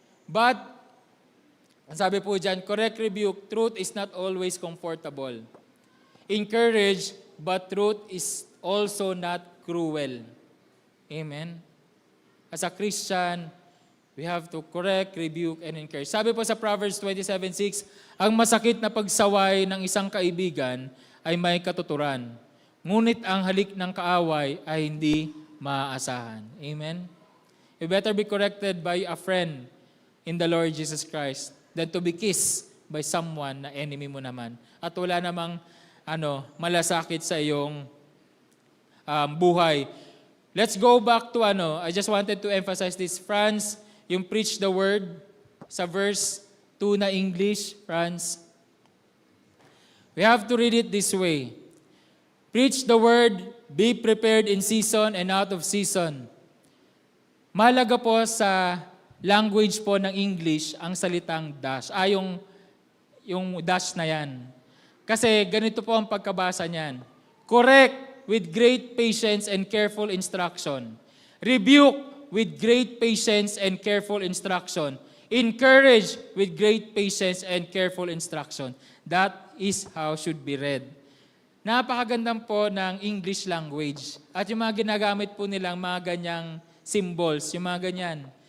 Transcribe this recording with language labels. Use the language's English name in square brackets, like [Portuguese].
[English] But, [Filipino] ang sabi po dyan, [English] correct, rebuke, truth is not always comfortable. Encourage, but truth is also not cruel. Amen? As a Christian, we have to correct, rebuke, and encourage. [Filipino] Sabi po sa Proverbs 27:6, ang masakit na pagsaway ng isang kaibigan ay may katuturan. Ngunit ang halik ng kaaway ay hindi maaasahan. Amen? [English] You better be corrected by a friend in the Lord Jesus Christ than to be kissed by someone na enemy [Filipino] mo naman. At wala namang malasakit sa iyong buhay. [English] Let's go back to I just wanted to emphasize this. Franz, yung preach the word sa verse 2 na English, Franz. We have to read it this way. Preach the word, be prepared in season and out of season. [Filipino] Mahalaga po sa language po ng English ang salitang dash. Yung dash na yan. Kasi ganito po ang pagkabasa niyan. [English] Correct with great patience and careful instruction. Rebuke with great patience and careful instruction. Encourage with great patience and careful instruction. That is how should be read. [Filipino] Napakagandang po ng English language. At yung mga ginagamit po nilang mga ganyang symbols, yung mga ganyan.